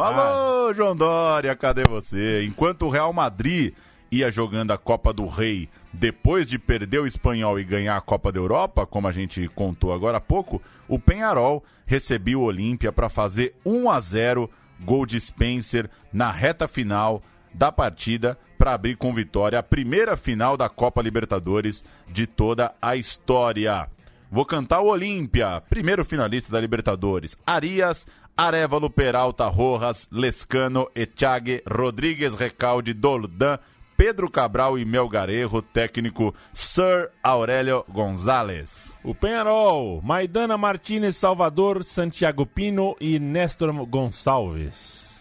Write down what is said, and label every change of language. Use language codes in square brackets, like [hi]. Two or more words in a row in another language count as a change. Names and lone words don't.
[pt] Alô, João Dória, cadê você? Enquanto o Real Madrid ia jogando a Copa do Rei, depois de perder o Espanhol e ganhar a Copa da Europa, como a gente contou agora há pouco, o Peñarol recebia o Olímpia para fazer 1-0, gol de Spencer na reta final da partida, para abrir com vitória a primeira final da Copa Libertadores de toda a história. Vou cantar o Olímpia, primeiro finalista da Libertadores: Arias, Arévalo, Peralta, Rojas, Lescano, Echague, Rodríguez, Recalde, Doldan, Pedro Cabral e Melgarejo, técnico Sir Aurélio González. O Peñarol, Maidana Martínez, Salvador, Santiago Pino e Néstor Gonçalves.